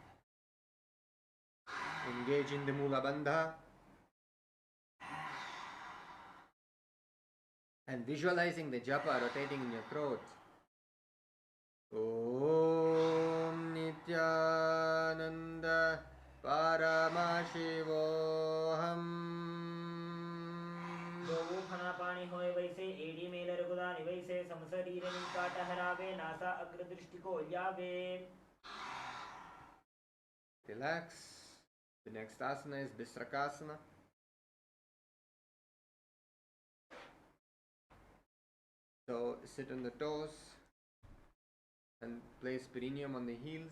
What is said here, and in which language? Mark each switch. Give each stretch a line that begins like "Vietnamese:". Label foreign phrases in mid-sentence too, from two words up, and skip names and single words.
English: Engage in the Mula Bandha and visualizing the japa rotating in your throat. Om Nithyananda Paramashivoham.
Hindi: गोवो फना पानी होए वैसे एडी मेल रघुदानी वैसे समशरीर नीका टहरावे नासा अग्रदृष्टि को यावे.
English: Relax. The next asana is Bisrakasana. So sit on the toes and place perineum on the heels.